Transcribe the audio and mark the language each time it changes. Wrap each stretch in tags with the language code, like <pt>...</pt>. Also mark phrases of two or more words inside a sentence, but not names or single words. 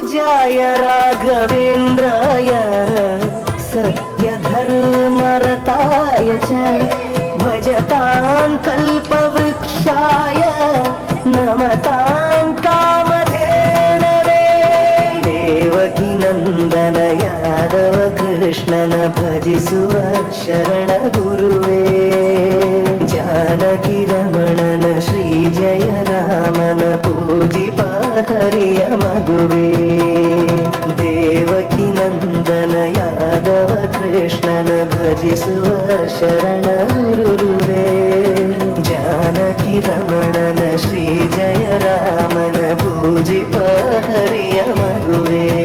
<sa>राघवेन्द्राय सत्यधर्मरताय च भजतां कल्पवृक्षाय नमतां कामधेनवे देवकी नन्दन</sa> <kn>ಯಾದವ ಕೃಷ್ಣನ ಭಜಿಸುವ ಶರಣ ಗುರುವೇ ಜಾನಕಿ ರಮಣನ ಶ್ರೀ ಜಯ ರಾಮನ ಪೂಜಿಪ ಹರಿಯ ಮಗುವೇ ದೇವಕಿ ನಂದನ ಯಾದವ ಕೃಷ್ಣನ ಭಜಿಸುವ ಶರಣ ಗುರುವೇ ಜಾನಕಿ ರಮಣನ ಶ್ರೀ ಜಯ ರಾಮನ ಪೂಜಿಪ ಹರಿಯ ಮಗುವೇ</kn>